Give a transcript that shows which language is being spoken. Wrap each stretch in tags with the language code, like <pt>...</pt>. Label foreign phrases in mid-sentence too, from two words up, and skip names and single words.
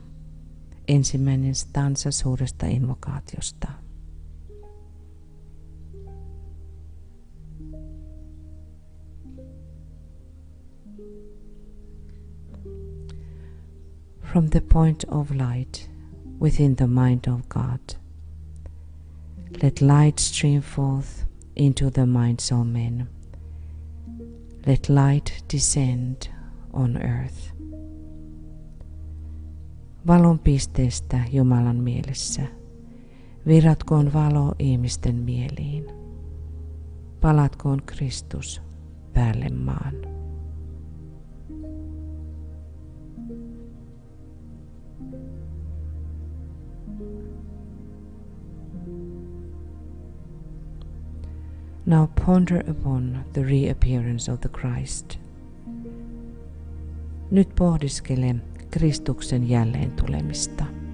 <fi>Ensimmäinen stanza suuresta invokaatiosta.</fi> <en>From the point of light within the mind of God, let light stream forth into the minds of men. Let light descend on earth.</en> <fi>Valon pisteestä Jumalan mielessä virratkoon valo ihmisten mieliin. Palatkoon Kristus päälle maan.</fi> <en>Now ponder upon the reappearance of the Christ.</en> <fi>Nyt pohdiskele Kristuksen jälleen tulemista.</fi>